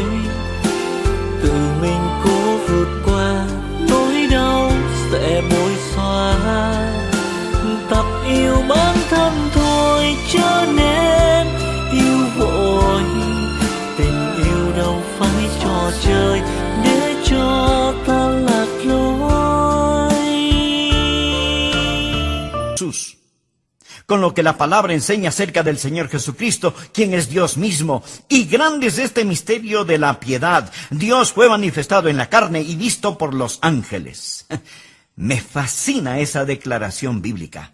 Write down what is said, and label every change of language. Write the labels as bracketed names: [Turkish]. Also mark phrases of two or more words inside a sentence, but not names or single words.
[Vietnamese] Tự mình cố vượt qua nỗi đau sẽ bối xóa. Tập yêu bản thân thôi cho nên yêu vội. Tình yêu đâu phải trò chơi để cho ta lạc lối. [Spanish] Jesús. Con lo que la palabra enseña acerca del Señor Jesucristo, quien es Dios mismo. Y grande es este misterio de la piedad. Dios fue manifestado en la carne y visto por los ángeles. Me fascina esa declaración bíblica.